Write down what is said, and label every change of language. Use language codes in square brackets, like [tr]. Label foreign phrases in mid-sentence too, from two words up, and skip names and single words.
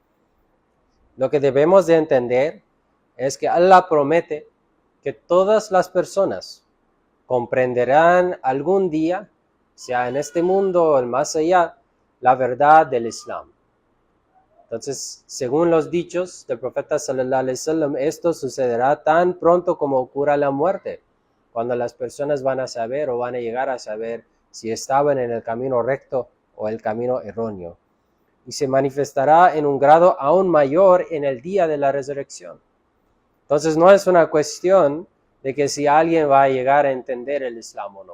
[es] Lo que debemos de entender es que Allah promete que todas las personas comprenderán algún día, sea en este mundo o el más allá, la verdad del Islam. Entonces, según los dichos del profeta [ar] صلى الله عليه وسلم, [es] esto sucederá tan pronto como ocurra la muerte, cuando las personas van a saber o van a llegar a saber si estaban en el camino recto o el camino erróneo. Y se manifestará en un grado aún mayor en el día de la resurrección. Entonces, no es una cuestión de que si alguien va a llegar a entender el Islam o no.